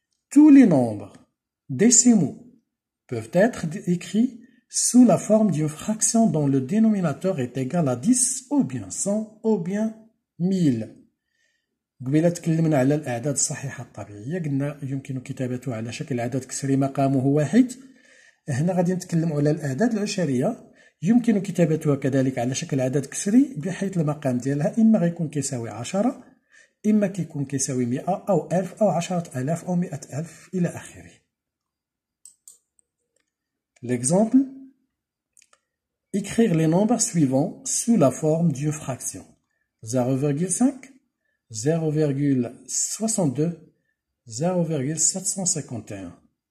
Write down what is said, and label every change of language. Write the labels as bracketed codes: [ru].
[fr] Tous les nombres décimaux peuvent être écrits sous la forme d'une fraction dont le dénominateur est égal à 10 ou bien 100 ou bien 1000. [ar] قبيله تكلمنا على الاعداد الصحيحه الطبيعيه، قلنا يمكن كتابتها على شكل عدد كسري مقامه واحد. هنا غادي نتكلموا على الاعداد العشريه، يمكن كتابتها كذلك على شكل عدد كسري بحيث المقام ديالها اما غيكون كيساوي 10، اما كيكون كيساوي 100 او 1000 او 10000 او 100000 الى اخره. [fr] L'exemple: écrire les nombres suivants sous la forme d'une fraction: 0,5, 0,62, 0,751.